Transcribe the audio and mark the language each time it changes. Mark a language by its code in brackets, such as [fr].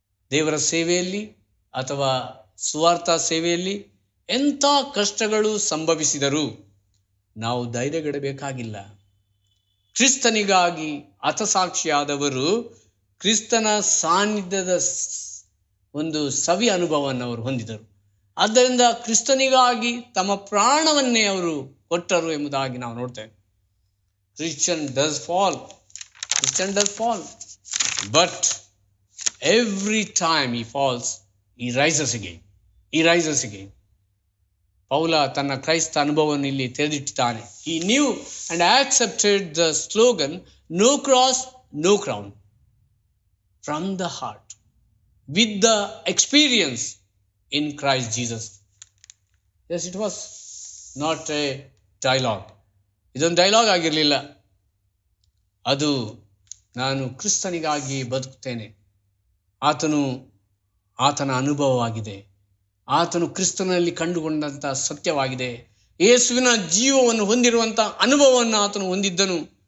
[kn] ದೇವರ ಸೇವೆಯಲ್ಲಿ ಅಥವಾ ಸುವಾರ್ಥ ಸೇವೆಯಲ್ಲಿ ಎಂಥ ಕಷ್ಟಗಳು ಸಂಭವಿಸಿದರೂ ನಾವು ಧೈರ್ಯಗೆಡಬೇಕಾಗಿಲ್ಲ. ಕ್ರಿಸ್ತನಿಗಾಗಿ ಹತಸಾಕ್ಷಿಯಾದವರು ಕ್ರಿಸ್ತನ ಸಾನ್ನಿಧ್ಯದ ಒಂದು ಸವಿ ಅನುಭವವನ್ನು ಅವರು ಹೊಂದಿದರು. ಆದ್ದರಿಂದ ಕ್ರಿಸ್ತನಿಗಾಗಿ ತಮ್ಮ ಪ್ರಾಣವನ್ನೇ ಅವರು ಕೊಟ್ಟರು ಎಂಬುದಾಗಿ ನಾವು ನೋಡ್ತೇವೆ. [en] Christian does fall, but every time he falls, he rises again. [kn] ಪೌಲ ತನ್ನ ಕ್ರೈಸ್ತ ಅನುಭವವನ್ನು ಇಲ್ಲಿ ತೆರೆದಿಟ್ಟಿದ್ದಾನೆ. [en] He knew and accepted the slogan, no cross, no crown, from the heart, with the experience in Christ Jesus. Yes, it was not a dialogue. [kn] ಇದೊಂದು dialogue ಆಗಿರಲಿಲ್ಲ. ಅದು ನಾನು ಕ್ರಿಸ್ತನಿಗಾಗಿ ಬದುಕುತ್ತೇನೆ, ಆತನ ಅನುಭವವಾಗಿದೆ. ಆತನು ಕ್ರಿಸ್ತನಲ್ಲಿ ಕಂಡುಕೊಂಡಂಥ ಸತ್ಯವಾಗಿದೆ. ಯೇಸುವಿನ ಜೀವವನ್ನು ಹೊಂದಿರುವಂಥ ಅನುಭವವನ್ನು ಆತನು ಹೊಂದಿದ್ದನು.